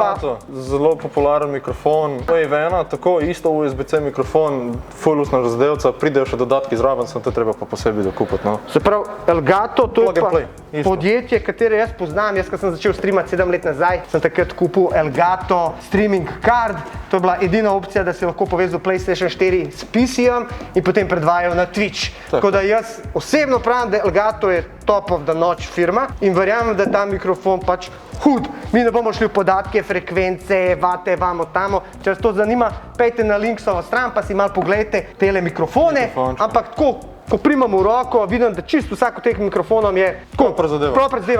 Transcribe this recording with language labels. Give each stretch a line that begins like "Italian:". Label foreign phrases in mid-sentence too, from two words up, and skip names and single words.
Slovenian: Elgato, zelo popularen mikrofon. Wave 1, tako isto USB-C mikrofon, fullusna zadevca, pridejo še dodatki zraven, sem te treba pa posebej dokupiti, no. Se pravi, Elgato, to je
English: Plug and
Slovenian: pa play, isto. podjetje, katere jaz poznam. Jaz, ko sem začel streamati 7 let nazaj, sem takrat kupil Elgato
English: streaming card.
Slovenian: To je bila edina opcija, da si lahko povezal PlayStation 4 s PC-jem in potem predvajal na Twitch. Tako da jaz osebno pravim, da Elgato je
English: top of the notch
Slovenian: firma in verjamem, da je ta mikrofon pač hud. Mi ne bomo šli v podatke, frekvence, vate, vamo, tamo. Če vas to zanima, pejte na Linksovo stran pa si malo pogledajte tele mikrofone. Ampak tako, ko primam v roko, vidim, da čisto vsak od teh mikrofonov je Proper zadeva,